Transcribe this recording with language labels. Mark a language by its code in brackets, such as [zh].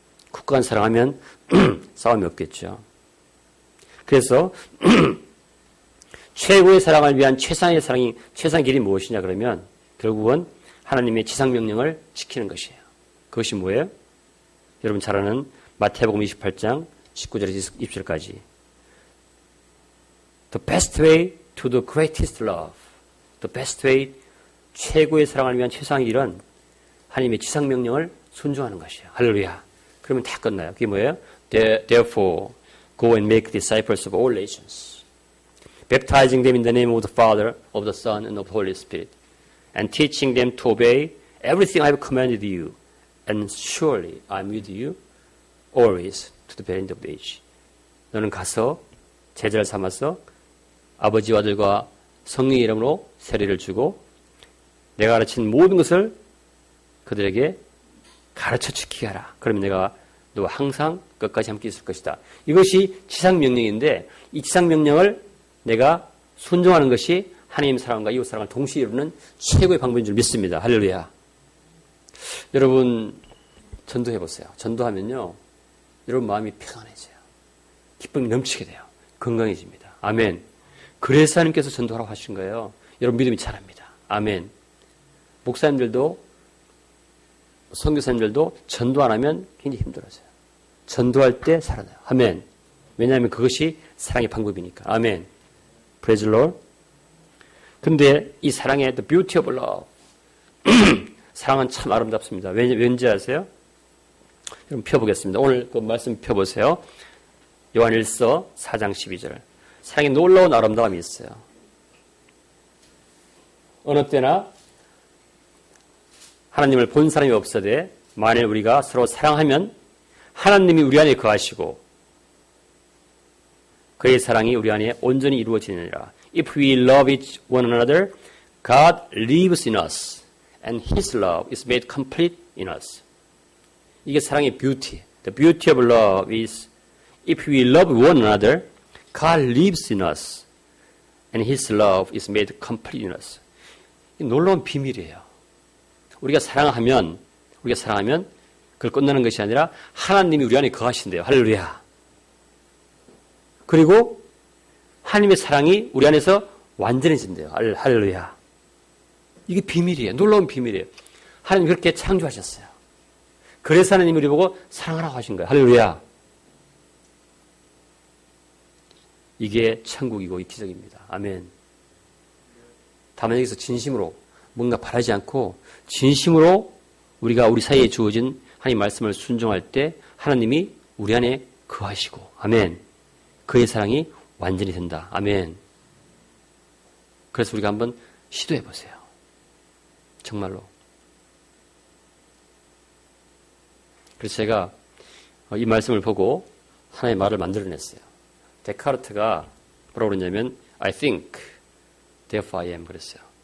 [ko] 국가만 사랑하면 싸움이 없겠죠. 그래서 최고의 사랑을 위한 최상의 길이 무엇이냐 그러면 결국은 하나님의 지상명령을 지키는 것이에요. 그것이 뭐예요? 여러분 잘 아는 마태복음 28장 19절에서 20절까지. [en] The best way to the greatest love. The best way, [ko] 최고의 사랑을 위한 최상의 길은 하나님의 지상명령을 순종하는 것이에요. 할렐루야. 그러면 다 끝나요. 그게 뭐예요? [en] Therefore, go and make disciples of all nations, baptizing them in the name of the Father, of the Son, and of the Holy Spirit, and teaching them to obey everything I have commanded you. And surely I am with you always to the very end of the age. [ko] 너는 가서 제자를 삼아서 아버지와 아들과 성령의 이름으로 세례를 주고 내가 가르친 모든 것을 그들에게 가르쳐 지키게 하라. 그러면 내가 너와 항상 끝까지 함께 있을 것이다. 이것이 지상명령인데 이 지상명령을 내가 순종하는 것이 하나님 사랑과 이웃 사랑을 동시에 이루는 최고의 방법인 줄 믿습니다. 할렐루야. 여러분 전도해 보세요. 전도하면요. 여러분 마음이 평안해져요. 기쁨이 넘치게 돼요. 건강해집니다. 아멘. 그래서 하나님께서 전도하라고 하신 거예요. 여러분 믿음이 자랍니다. 아멘. 목사님들도 선교사님들도 전도 안 하면 굉장히 힘들어져요. 전도할 때 살아나요. 아멘. 왜냐하면 그것이 사랑의 방법이니까. 아멘. [en] Praise the Lord. [ko] 근데 이 사랑의 [en] the beauty of love. [ko] 사랑은 참 아름답습니다. 왠지 아세요? 여러분 펴보겠습니다. 오늘 그 말씀 펴보세요. 요한일서 4장 12절. 사랑의 놀라운 아름다움이 있어요. 어느 때나 하나님을 본 사람이 없어도 만일 우리가 서로 사랑하면 하나님이 우리 안에 거하시고 그의 사랑이 우리 안에 온전히 이루어지느니라. [en] If we love each one another, God lives in us and His love is made complete in us. [ko] 이게 사랑의 beauty. [en] The beauty of love is if we love one another, God lives in us and His love is made complete in us. [ko] 이 놀라운 비밀이에요. 우리가 사랑하면 그걸 끝나는 것이 아니라 하나님이 우리 안에 거하신대요. 할렐루야. 그리고 하나님의 사랑이 우리 안에서 완전해진대요. 할렐루야. 이게 비밀이에요. 놀라운 비밀이에요. 하나님 그렇게 창조하셨어요. 그래서 하나님이 우리 보고 사랑하라고 하신 거예요. 할렐루야. 이게 천국이고 이 기적입니다. 아멘. 다만 여기서 진심으로 뭔가 바라지 않고 진심으로 우리가 우리 사이에 주어진 하나님 말씀을 순종할 때 하나님이 우리 안에 거하시고 아멘. 그의 사랑이 완전히 된다. 아멘. 그래서 우리가 한번 시도해 보세요. 정말로. 그래서 제가 이 말씀을 보고 하나의 말을 만들어냈어요. 데카르트가 뭐라고 그러냐면 [en] I think, therefore I am [ko] 그랬어요.